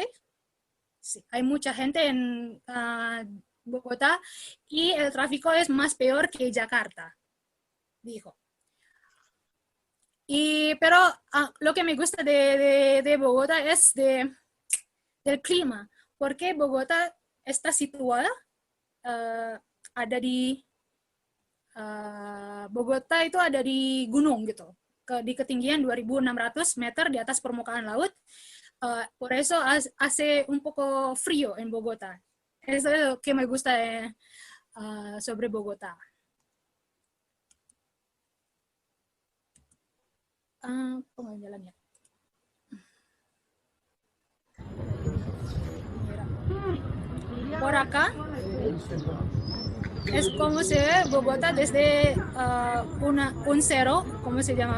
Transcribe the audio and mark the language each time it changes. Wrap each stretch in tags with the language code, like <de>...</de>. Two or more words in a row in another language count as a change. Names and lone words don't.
<es>Sí, hay mucha gente en Bogotá y el tráfico es más peor que Jakarta, dijo. Pero lo que me gusta de Bogotá es del clima, porque Bogotá está situada,</es> <id>Bogotá itu ada di gunung gitu, di ketinggian 2.600 meter di atas permukaan laut.</id> <es>Por eso hace un poco frío en Bogotá. Eso es lo que me gusta sobre Bogotá. ¿Cómo jalannya? Por acá es como se ve Bogotá desde un cerro, ¿cómo se llama?</es>